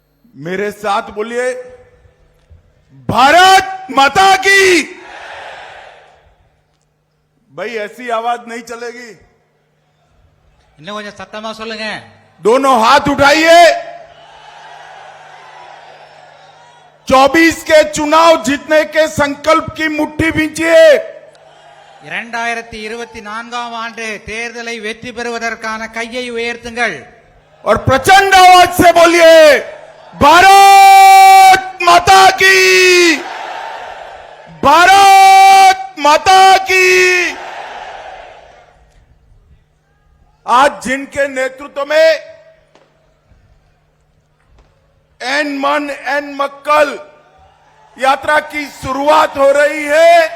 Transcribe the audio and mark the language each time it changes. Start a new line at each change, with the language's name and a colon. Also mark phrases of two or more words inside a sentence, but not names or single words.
Hindi: मेरे साथ बोलिए, भारत माता की। भाई ऐसी आवाज नहीं चलेगी,
Tamil: இன்னும் கொஞ்சம் சத்தமா சொல்லுங்க.
Hindi: दोनों हाथ उठाइए। 24 के चुनाव जीतने के संकल्प की मुट्ठी भींचिए।
Tamil: 2024 ஆண்டு தேர்தலை வெற்றி பெறுவதற்கான கையை உயர்த்துங்கள்.
Hindi: और प्रचंड आवाज से बोलिए, भारत माता की, भारत माता की। आज जिनके नेतृत्व में एन मन एन मक्कल यात्रा की शुरुआत हो रही है,